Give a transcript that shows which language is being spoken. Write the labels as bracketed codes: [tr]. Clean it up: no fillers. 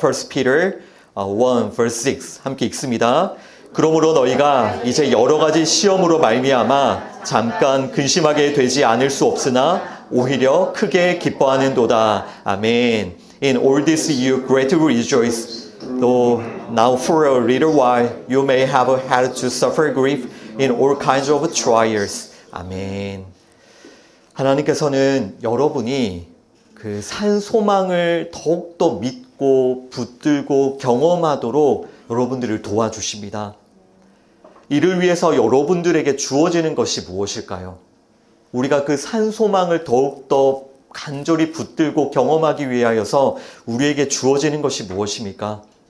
[en] 1 Peter 1 verse 6 [ko] 함께 읽습니다. 그러므로 너희가 이제 여러 가지 시험으로 말미암아 잠깐 근심하게 되지 않을 수 없으나 오히려 크게 기뻐하는도다. 아멘. [en] In all this you greatly rejoice, though now for a little while you may have had to suffer grief in all kinds of trials. [ko] 아멘. 하나님께서는 여러분이 그 산 소망을 더욱더 믿고 붙들고 경험하도록 여러분들을 도와주십니다. 이를 위해서 여러분들에게 주어지는 것이 무엇일까요? 우리가 그 산 소망을 더욱더 간절히 붙들고 경험하기 위하여서 우리에게 주어지는 것이 무엇입니까?